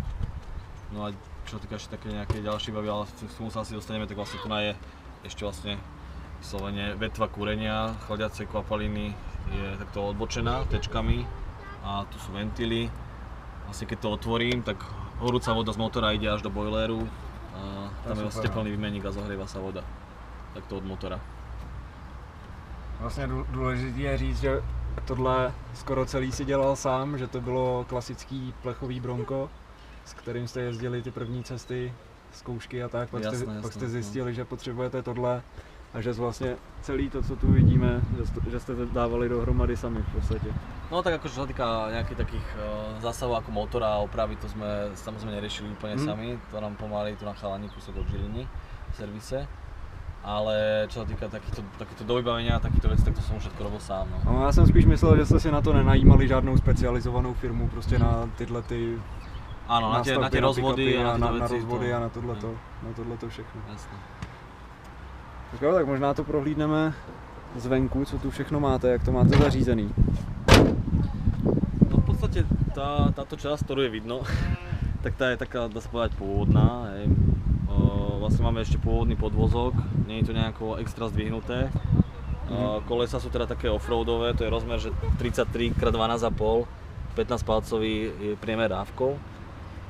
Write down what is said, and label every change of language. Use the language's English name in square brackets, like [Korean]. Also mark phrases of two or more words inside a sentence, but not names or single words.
[Slovak] No a čo týka ešte také nejaké ďalšie bavy, ale k tomu sa asi dostaneme, tak vlastne tu je ešte vlastne vyslovene vetva kúrenia, chladiacej kvapaliny je takto odbočená tečkami a tu sú ventily. Vlastne keď to otvorím, tak horúca voda z motora ide až do boileru a tam je vlastne teplný výmenník a zohrieva sa voda takto od motora. [Czech] Vlastně důležité je říct, že tohle skoro celý si dělal sám, že to bylo klasický plechový Bronco, s kterým jste jezdili ty první cesty, zkoušky a tak, pak jste zjistili, že potřebujete tohle a že vlastně celý to, co tu vidíme, že jste to dávali dohromady sami v podstatě. [Slovak] No tak akože čo sa týka nejakých takých zásahov ako motora a opravy, to sme samozrejme neriešili úplne sami, to nám pomáhali tu na chalani kúsok od Žiliny v servise. Ale čo sa týka takýto dovybavenia, takýto veci, tak to som už všetko robil sám. [Czech] No, já jsem spíš myslel, že jste si na to nenajímali žádnou specializovanou firmu, prostě na tyhle ty [Slovak] áno, na tie rozvody a na veci, [Czech] rozvody a na tohleto všechno. [Slovak] Jasné. [Czech] Tak jo, tak možná to prohlídneme zvenku, co tu všechno máte, jak to máte zařízený. [Slovak] No v podstate táto časť, ktorú je vidno, tak tá je taká, dá sa povedať, pôvodná. Vlastne máme ešte pôvodný podvozok, nie je to nejako extra zdvihnuté. Kolesa sú teda také offroadové, to je rozmer, že 33 x 12,5, 15 palcový je priemer dávkou.